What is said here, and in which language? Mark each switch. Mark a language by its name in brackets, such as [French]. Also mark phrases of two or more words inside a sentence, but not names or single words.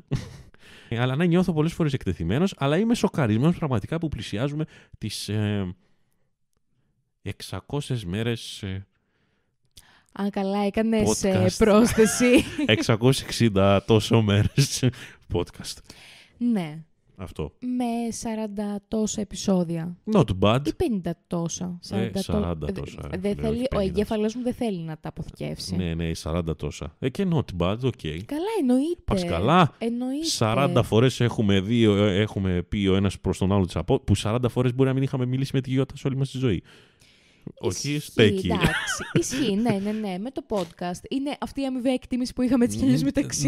[Greek] Αλλά να νιώθω πολλές φορές εκτεθειμένος, αλλά είμαι σοκαρισμένος πραγματικά που πλησιάζουμε τις 600 μέρες. Καλά, έκανες πρόσθεση. 660 τόσο μέρες podcast. Ναι. Αυτό. Με 40 τόσα επεισόδια. [English] Not bad. [Greek] Ή 50 τόσα. 40 τόσα. Ο εγκέφαλός μου δεν θέλει να τα αποθηκεύσει. Ναι, 40 τόσα. Και [English] not bad, [Greek] ok. Καλά, εννοείται. Πας καλά. Εννοείται. 40 φορές έχουμε πει ο ένας προς τον άλλο της που 40 φορές μπορεί να μην είχαμε μιλήσει με τη Γιώτα σε όλη μας τη ζωή. Όχι, στέκει. Εντάξει, ισχύει, ναι, με το podcast. Είναι αυτή η αμοιβαία εκτίμηση που είχαμε έτσι κι αλλιώς μεταξύ